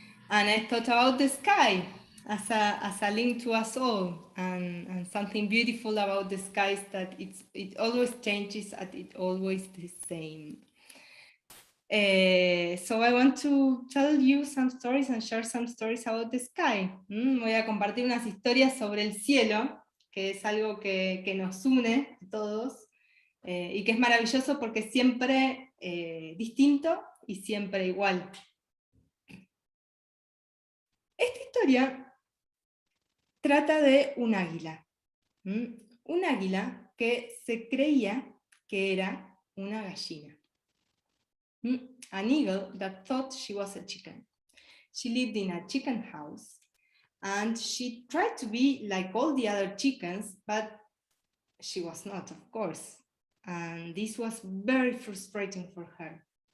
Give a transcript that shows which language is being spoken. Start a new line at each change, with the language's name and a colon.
English: And I thought about the sky as a link to us all, and something beautiful about the sky is that it always changes and it always the same. So I want to tell you some stories and share some stories about the sky.
Spanish: Voy a compartir unas historias sobre el cielo, que es algo que nos une a todos y que es maravilloso porque es siempre distinto y siempre igual. Esta historia trata de un águila. Un águila que se creía que era una gallina.
English: An eagle that thought she was a chicken. She lived in a chicken house and she tried to be like all the other chickens, but she was not, of course. And this was very frustrating for her.